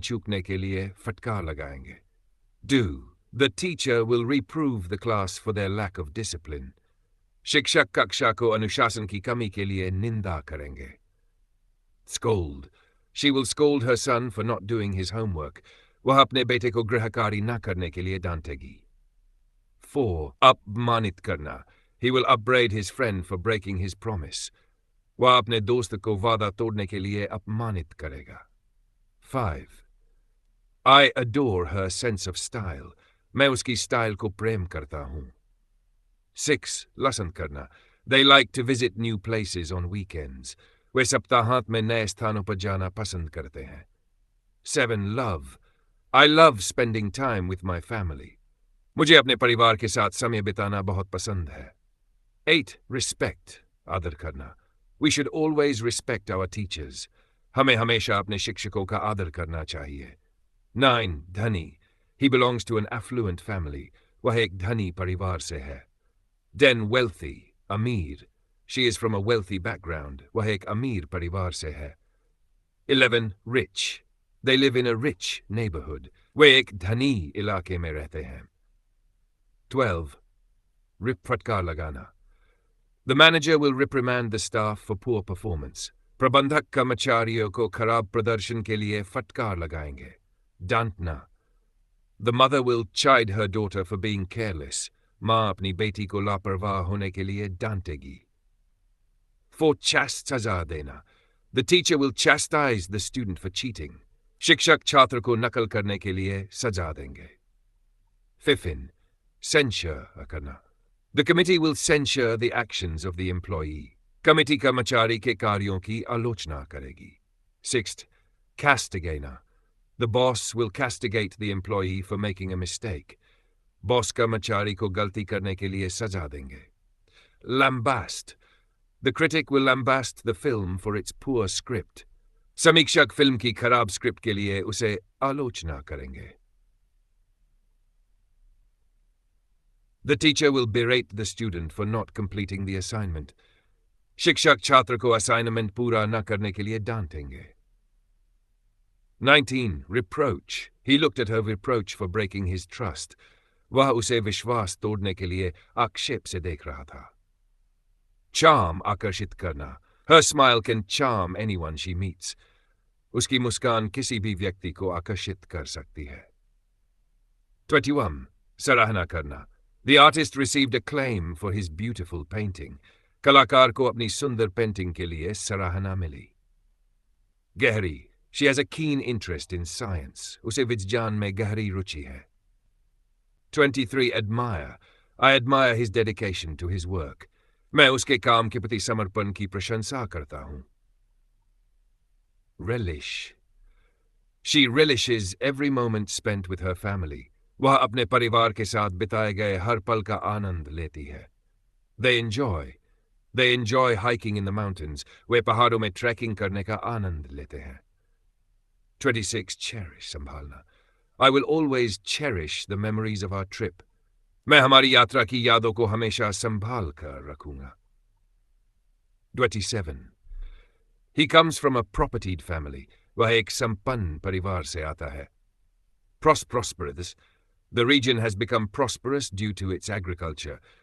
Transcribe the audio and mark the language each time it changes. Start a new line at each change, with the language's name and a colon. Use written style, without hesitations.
Hindi: चूकने के लिए फटकार लगाएंगे।
English: Do. The teacher will reprove the class for their lack of discipline.
Hindi: शिक्षक कक्षा को अनुशासन की कमी के लिए निंदा करेंगे।
English: Scold. She will scold her son for not doing his homework.
Hindi: वह अपने बेटे को गृह कार्य न करने के लिए डांटेगी। 4. अपमानित करना.
English: He will upbraid his friend for breaking his promise.
Hindi: वह अपने दोस्त को वादा तोड़ने के लिए अपमानित करेगा। 5.
English: I adore her sense of style.
Hindi: मैं उसकी स्टाइल को प्रेम करता हूँ। 6. लसन करना.
English: They like to visit new places on weekends.
Hindi: वे सप्ताहांत में नए स्थानों पर जाना पसंद करते हैं।
English: 7. Love. I love spending time with my family.
Hindi: मुझे अपने परिवार के साथ समय बिताना बहुत पसंद है। 8. Respect. आदर करना.
English: We should always respect our teachers.
Hindi: हमें हमेशा अपने शिक्षकों का आदर करना चाहिए। 9. धनी.
English: He belongs to an affluent family.
Hindi: वह एक धनी परिवार से है। 10. Wealthy. अमीर.
English: She is from a wealthy background.
Hindi: वह एक अमीर परिवार से है। 11. Rich.
English: They live in a rich neighborhood.
Hindi: वे एक धनी इलाके में रहते हैं। 12. फटकार लगाना.
English: The manager will reprimand the staff for poor performance.
Hindi: प्रबंधक कर्मचारियों को खराब प्रदर्शन के लिए फटकार लगाएंगे। डांटना.
English: The mother will chide her daughter for being careless.
Hindi: माँ अपनी बेटी को लापरवाह होने के लिए डांटेगी। 4. सजा देना.
English: The teacher will chastise the student for cheating.
Hindi: शिक्षक छात्र को नकल करने के लिए सजा देंगे। 5. Censure करना.
English: The committee will censure the actions of the employee.
Hindi: Committee कर्मचारी के कार्यों की आलोचना करेगी।
English: 6. Castigate. The boss will castigate the employee for making a mistake.
Hindi: Boss कर्मचारी को गलती करने के लिए सजा देंगे।
English: Lambast. The critic will lambast the film for its poor script.
Hindi: समीक्षक फिल्म की खराब स्क्रिप्ट के लिए उसे आलोचना करेंगे।
English: The teacher will berate the student for not completing the assignment.
Hindi: शिक्षक छात्र को असाइनमेंट पूरा न करने के लिए डांटेंगे।
English: 19. Reproach. He looked at her reproach for breaking his trust.
Hindi: वह उसे विश्वास तोड़ने के लिए आक्षेप से देख रहा था। Charm. आकर्षित करना.
English: Her smile can charm anyone she meets.
Hindi: उसकी मुस्कान किसी भी व्यक्ति को आकर्षित कर सकती है। 21. सराहना करना.
English: The artist received acclaim for his beautiful painting.
Hindi: कलाकार को अपनी सुंदर पेंटिंग के लिए सराहना मिली। गहरी.
English: She has a keen interest in science.
Hindi: उसे विज्ञान में गहरी रुचि है।
English: 23. Admire. I admire his dedication to his work.
Hindi: मैं उसके काम के प्रति समर्पण की प्रशंसा करता हूँ।
English: Relish. She relishes every moment spent with her family.
Hindi: वह अपने परिवार के साथ बिताए गए हर पल का आनंद लेती है।
English: They enjoy hiking in the mountains.
Hindi: वे पहाड़ों में ट्रैकिंग करने का आनंद लेते हैं। 26. Cherish. संभालना.
English: I will always cherish the memories of our trip.
Hindi: मैं हमारी यात्रा की यादों को हमेशा संभाल कर रखूंगा। 27.
English: He comes from a propertied family.
Hindi: वह एक संपन्न परिवार से आता है।
English: Prosperous. The region has become prosperous due to its agriculture.